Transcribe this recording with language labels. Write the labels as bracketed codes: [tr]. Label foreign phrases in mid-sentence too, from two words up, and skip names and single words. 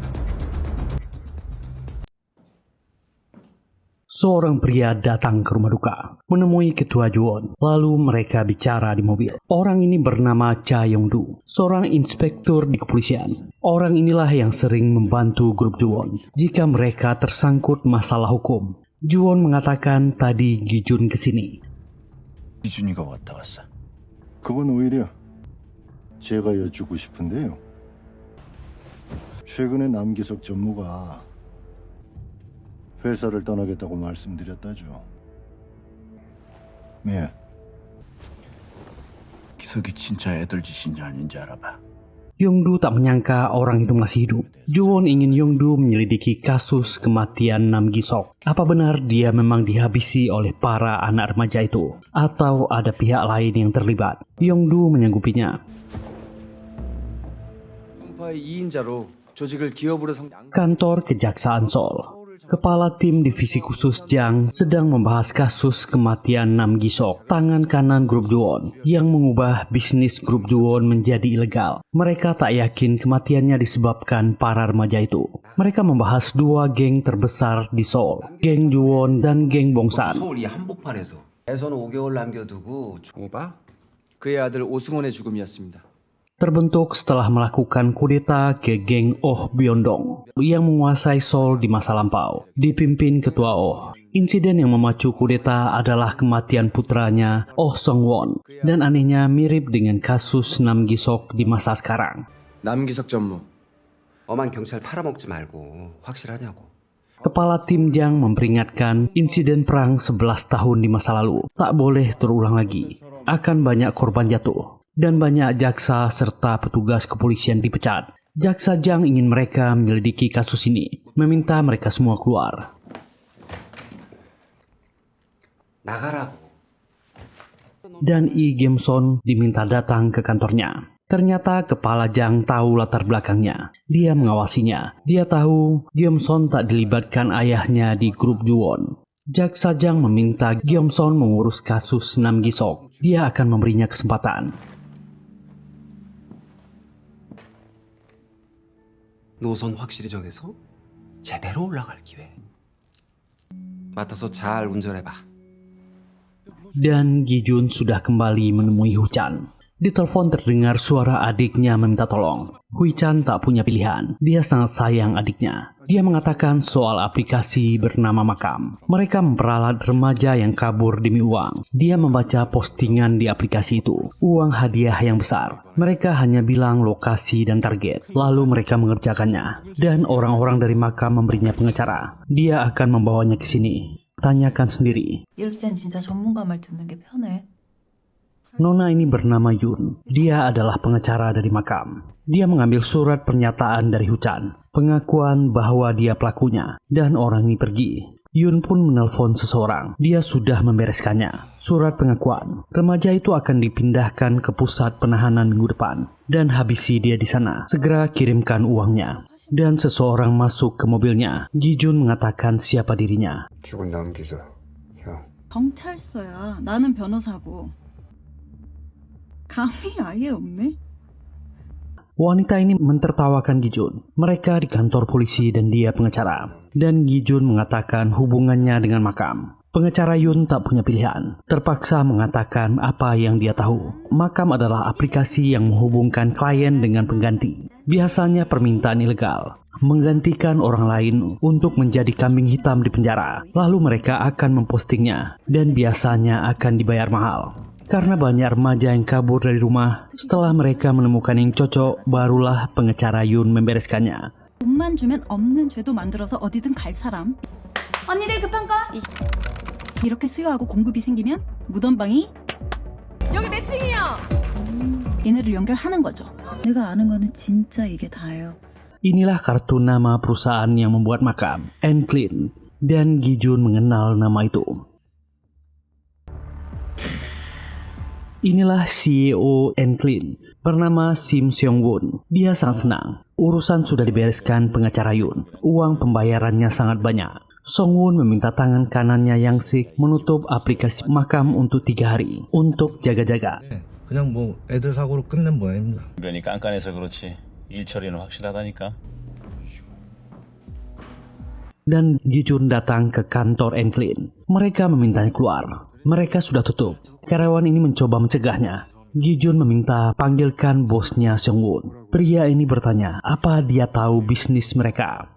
[id] Seorang pria datang ke rumah duka, menemui ketua Juwon. Lalu mereka bicara di mobil. Orang ini bernama Cha Yong-du, seorang inspektur di kepolisian. Orang inilah yang sering membantu grup Juwon jika mereka tersangkut masalah hukum. Juwon mengatakan tadi Gi-jun kesini. [ko] 기준이가 왔다 갔어. 그건 오히려 제가 여쭈고 싶은데요. 최근에 남기석 전무가 회사를 떠나겠다고 말씀드렸다죠. 예. 기석이 진짜 애들 짓인지 아닌지 알아봐. [id] Yong-du tak menyangka orang itu masih hidup. Juwon ingin Yong-du menyelidiki kasus kematian Nam Gi-sok. Apa benar dia memang dihabisi oleh para anak remaja itu? Atau ada pihak lain yang terlibat? Yong-du menyanggupinya. [ko] 파의 2인자로 조직을 기업으로 [id] Kantor Kejaksaan Seoul. Kepala tim divisi khusus Jang sedang membahas kasus kematian Nam Gi-sok, tangan kanan grup Juwon, yang mengubah bisnis grup Juwon menjadi ilegal. Mereka tak yakin kematiannya disebabkan para remaja itu. Mereka membahas dua geng terbesar di Seoul, geng Juwon dan geng Bongsan. [ko] 서울 이 한복판에서 에서는 5개월 남겨두고 오바? 그의 아들 오승원의 죽음이었습니다. [id] Terbentuk setelah melakukan kudeta ke geng Oh Byondong yang menguasai Seoul di masa lampau, dipimpin ketua Oh. Insiden yang memacu kudeta adalah kematian putranya Oh Sung-won, dan anehnya mirip dengan kasus Nam Gi-sok di masa sekarang. [ko] 남기석 전무. 엄한 경찰 팔아먹지 말고 확실하냐고. [id] Kepala tim Jang memperingatkan insiden perang 11 tahun di masa lalu tak boleh terulang lagi. Akan banyak korban jatuh. Dan banyak jaksa serta petugas kepolisian dipecat. Jaksa Jang ingin mereka menyelidiki kasus ini, meminta mereka semua keluar. [ko] 나가라고. [id] Dan Lee Gim-son diminta datang ke kantornya. Ternyata kepala Jang tahu latar belakangnya. Dia mengawasinya. Dia tahu Gim-son tak dilibatkan ayahnya di grup Juwon. Jaksa Jang meminta Gim-son mengurus kasus Nam Gi-sok. Dia akan memberinya kesempatan. [ko] 노선 확실히 정해서 제대로 올라갈 기회. 맡아서 잘 운전해봐. [id] Dan Gi-jun sudah kembali menemui Hu-chan. Di telepon terdengar suara adiknya meminta tolong. Hui-chan tak punya pilihan. Dia sangat sayang adiknya. Dia mengatakan soal aplikasi bernama Makam. Mereka memperalat remaja yang kabur demi uang. Dia membaca postingan di aplikasi itu. Uang hadiah yang besar. Mereka hanya bilang lokasi dan target. Lalu mereka mengerjakannya. Dan orang-orang dari Makam memberinya pengacara. Dia akan membawanya ke sini. Tanyakan sendiri. [ko] 이럴 땐 진짜 전문가 말 듣는 게 편해. [id] Nona ini bernama Yun. Dia adalah pengacara dari Makam. Dia mengambil surat pernyataan dari Hu-chan, pengakuan bahwa dia pelakunya, dan orang ini pergi. Yun pun menelpon seseorang. Dia sudah membereskannya. Surat pengakuan. Remaja itu akan dipindahkan ke pusat penahanan minggu depan. Dan habisi dia di sana. Segera kirimkan uangnya. Dan seseorang masuk ke mobilnya. Gi-jun mengatakan siapa dirinya. [ko] 죽은 남기석 형. 경찰서야. 나는 변호사고. 감이 아예 없네. [id] Wanita ini mentertawakan Gi-jun. Mereka di kantor polisi dan dia pengacara. Dan Gi-jun mengatakan hubungannya dengan Makam. Pengacara Yun tak punya pilihan. Terpaksa mengatakan apa yang dia tahu. Makam adalah aplikasi yang menghubungkan klien dengan pengganti. Biasanya permintaan ilegal. Menggantikan orang lain untuk menjadi kambing hitam di penjara. Lalu mereka akan mempostingnya. Dan biasanya akan dibayar mahal. Karena banyak remaja yang kabur dari rumah, setelah mereka menemukan yang cocok, barulah pengacara Yun membereskannya. [ko] 돈만 주면 없는 죄도 만들어서 어디든 갈 사람. 언니들 급한 거? 이렇게 수요하고 공급이 생기면 무덤방이 여기 몇 층이야? 얘네를 연결하는 거죠. 내가 아는 거는 진짜 이게 다예요. [id] Inilah kartu nama perusahaan yang membuat Makam, Enclin, dan Gi-jun mengenal nama itu. Inilah CEO Enclin, bernama Sim Seong-won. Dia sangat senang. Urusan sudah dibereskan pengacara Yun. Uang pembayarannya sangat banyak. Song-won meminta tangan kanannya Yang Sik menutup aplikasi makam untuk 3 hari untuk jaga-jaga. [ko] 그냥 뭐 애들 사고로 끝낸 모양입니다. 면이 깐깐해서 그렇지 일 처리는 확실하다니까. [id] Dan Gi-jun datang ke kantor Enclin. Mereka memintanya keluar. Mereka sudah tutup. Karyawan ini mencoba mencegahnya. Gi-jun meminta panggilkan bosnya Seong-won. Pria ini bertanya apa dia tahu bisnis mereka.